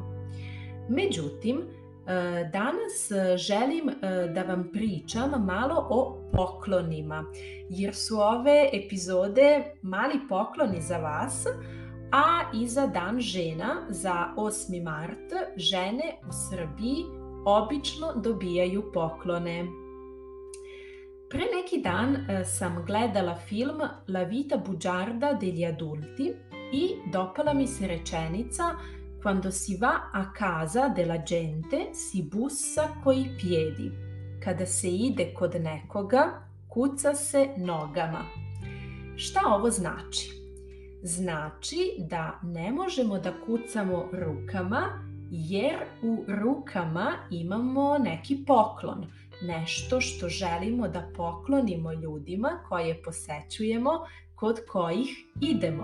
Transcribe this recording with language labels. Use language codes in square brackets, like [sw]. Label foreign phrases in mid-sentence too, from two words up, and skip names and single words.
[sr] Međutim, danas želim da vam pričam malo o poklonima, jer su ove epizode mali pokloni za vas, a i za Dan žena, za 8. mart, žene u Srbiji obično dobijaju poklone. Pre neki dan sam gledala film La vita bugiarda degli adulti i dopala mi se rečenica [it] Quando si va a casa della gente si bussa coi piedi. [sr] Kada se ide kod nekoga, kuca se nogama. Šta ovo znači? Znači da ne možemo da kucamo rukama jer u rukama imamo neki poklon, nešto što želimo da poklonimo ljudima koje posećujemo, kod kojih idemo.